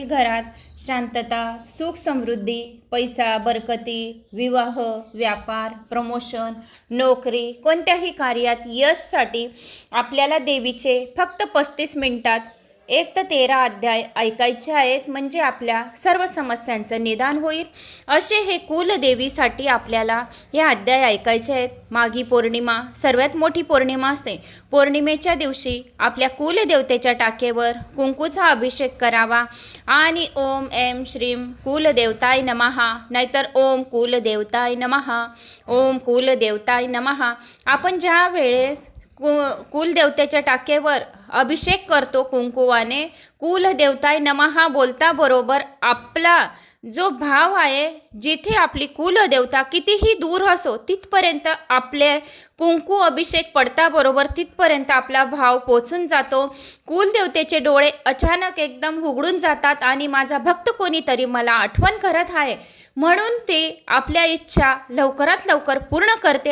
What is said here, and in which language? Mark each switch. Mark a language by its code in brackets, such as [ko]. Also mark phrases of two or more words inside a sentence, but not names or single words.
[mr] घरात शांतता, सुख, समृद्धी, पैसा, बरकती, विवाह, व्यापार, प्रमोशन, नोकरी, कोणत्याही कार्यात यशसाठी आपल्याला देवीचे फक्त 35 मिनिटात 1 तर 13 अध्याय ऐकायचे आहेत, म्हणजे आपल्या सर्व समस्यांचं निदान होईल। असे हे कुलदेवीसाठी आपल्याला या अध्याय ऐकायचे आहेत। माघी पौर्णिमा सर्वात मोठी पौर्णिमा असते। पौर्णिमेच्या दिवशी आपल्या कुलदेवतेच्या टाकेवर कुंकूचा अभिषेक करावा आणि [sa] ओम ऐं श्रीं कुलदेवताय नमः, [mr] नाहीतर [sa] ओम कुलदेवताय नमः, ओम कुलदेवताय नमः। [mr] आपण ज्या वेळेस कुलदेवतेच्या टाकेवर अभिषेक करतो कुंकुवाने, [sa] कुलदेवताय नमः [mr] बोलता बरोबर आपला जो भाव आहे, जिथे आपली कुलदेवता कितीही दूर असो तिथपर्यंत आपले कुंकू अभिषेक पडता बरोबर तिथपर्यंत आपला भाव पोचून जातो। कुलदेवतेचे डोळे अचानक एकदम उघडून जातात आणि माझा भक्त कोणीतरी मला आठवण करत आहे, म्हणून ते आपल्या इच्छा लवकरात लवकर पूर्ण करते।